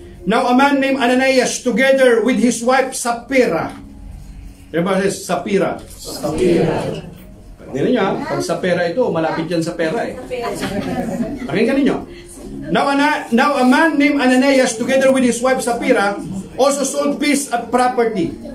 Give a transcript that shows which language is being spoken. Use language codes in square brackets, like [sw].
[en] Now a man named Ananias together with his wife Sapphira. Everybody says Sapphira. [tl] Tingnan niyo pag Sapphira ito, malapit yan sa pera Pakinggan niyo. [en] Now a man named Ananias together with his wife Sapphira also sold a piece of property.